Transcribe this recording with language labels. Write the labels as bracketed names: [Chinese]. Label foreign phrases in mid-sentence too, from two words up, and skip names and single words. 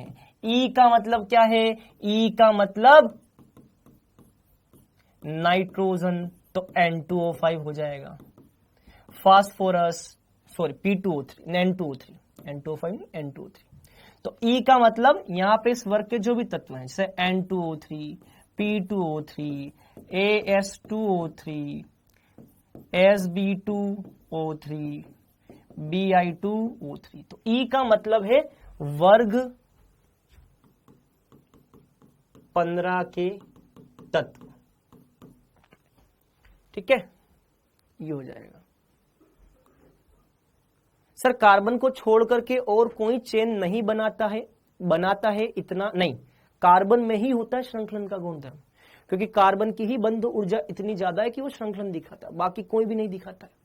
[Hindi] E का मतलब क्या है? E का मतलब नाइट्रोजन, तो N2O5 हो जाएगा। फास्फोरस सॉरी P2O3 N2O5 N2O3। तो E का मतलब यहां पे इस वर्ग के जो भी तत्व हैं जैसे N2O3, P2O3, AS2O3, SB2O3, Bi2O3, तो E का मतलब है वर्ग 15 के तत्व, ठीक है। ये हो जाएगा। सर कार्बन को छोड़ करके और कोई चेन नहीं बनाता है इतना नहीं, कार्बन में ही होता है श्रृंखलन का गुणधर्म, क्योंकि कार्बन की ही बंध ऊर्जा इतनी ज्यादा है कि वो श्रृंखलन दिखाता है, बाकी कोई भी नहीं दिखाता है।